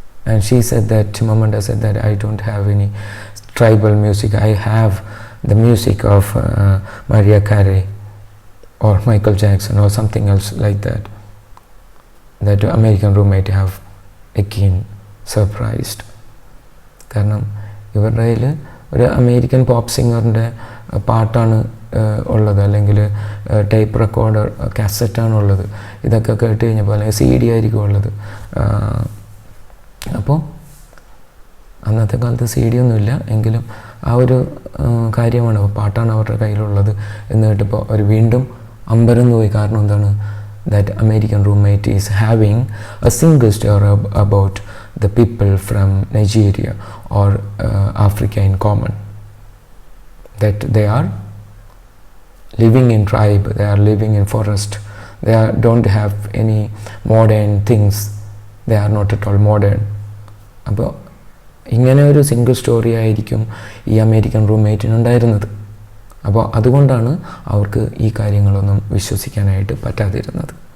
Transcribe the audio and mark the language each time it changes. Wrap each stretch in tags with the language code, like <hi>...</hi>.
<en>And she said that Chimamanda said that I don't have any tribal music, I have the music of Mariah Carey or Michael Jackson or something else like that. That American roommate have again surprised.</en> <ml>കാരണം ഇവരുടെ കയ്യിൽ ഒരു American pop സിംഗറിൻ്റെ പാട്ടാണ് ഉള്ളത്, അല്ലെങ്കിൽ tape recorder കാസറ്റാണ് ഉള്ളത്. ഇതൊക്കെ കേട്ട് കഴിഞ്ഞപ്പോൾ അല്ലെങ്കിൽ CD ആയിരിക്കും ഉള്ളത്. അപ്പോൾ അന്നത്തെ കാലത്ത് CD ഒന്നുമില്ല എങ്കിലും ആ ഒരു കാര്യമാണ്, പാട്ടാണ് അവരുടെ കയ്യിലുള്ളത് എന്ന് കേട്ടപ്പോൾ അവർ വീണ്ടും അമ്പരന്ന് പോയി. കാരണം എന്താണ്,</ml> <en>that American roommate is having a single story about the people from Nigeria or Africa in common, that they are living in tribe, they are living in forest, don't have any modern things, they are not at all modern.</en> <ml>അപ്പോൾ ഇങ്ങനെ ഒരു single story ആയിരിക്കും ഈ American റൂംമേറ്റിനുണ്ടായിരുന്നത്. അപ്പോൾ അതുകൊണ്ടാണ് അവർക്ക് ഈ കാര്യങ്ങളൊന്നും വിശ്വസിക്കാനായിട്ട് പറ്റാതിരുന്നത്.</ml>